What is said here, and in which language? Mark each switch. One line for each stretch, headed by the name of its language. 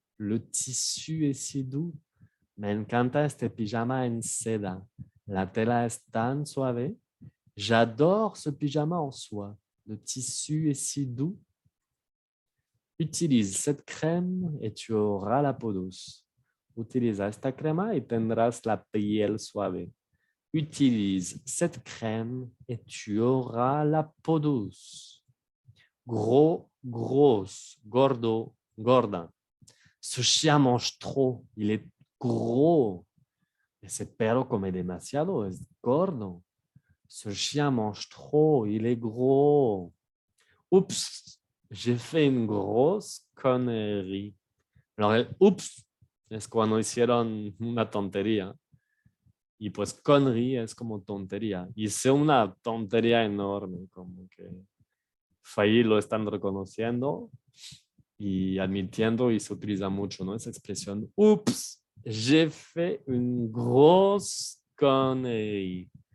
French: Le tissu est si doux.
Spanish: Me encanta este pyjama en seda. La tela es tan suave.
French: J'adore ce pyjama en soie. Le tissu est si doux. Utilise cette crème et tu auras la peau douce.
Spanish: Utiliza esta crema y tendrás la piel suave.
French: Utilise cette crème et tu auras la peau douce. Gros, grosse, gordo, gorda. Ce chien mange trop, il est gros.
Spanish: Ese perro come demasiado, es gordo.
French: Ce chien mange trop, il est gros. Oups, j'ai fait une grosse connerie.
Spanish: Alors, el oups es cuando hicieron una tontería. Y pues connerie es como tontería. Hice una tontería enorme, como que ahí lo están reconociendo y admitiendo y se utiliza mucho, ¿no? Esa expresión,
French: ups, j'ai fait une grosse connerie.